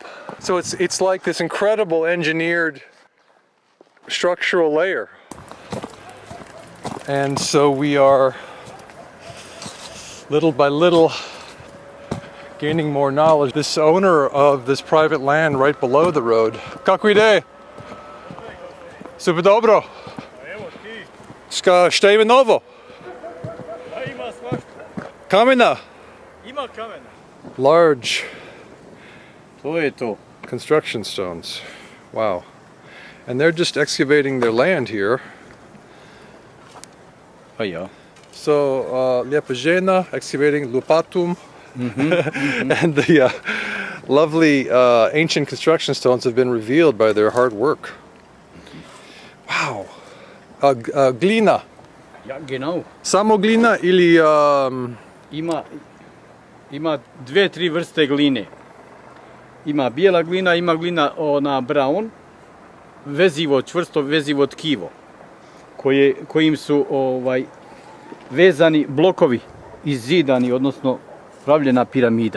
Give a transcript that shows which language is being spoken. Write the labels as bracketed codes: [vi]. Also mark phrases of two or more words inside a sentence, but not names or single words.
[en] So it's like this incredible engineered structural layer. And so we are little by little gaining more knowledge. This owner of this private land right below the road. [bs] Kako ide? Super dobro. Šta ima novo? Ima svašta. Kamena. Ima kamena. [en] Large [bs] To je to. [en] construction stones. Wow. And they're just excavating their land here. [bs] Pa ja. [en] So, [bs] lijepa žena [en] excavating lupatum. And the lovely ancient construction stones have been revealed by their hard work. [bs] Wow. Glina. [de] Ja, genau. [bs] Samo glina ili... Ima dve, tri vrste gline. Ima bijela glina, ima glina ona brown, vezivo, čvrsto vezivo tkivo, kojim su vezani blokovi izzidani, odnosno pravljena piramida.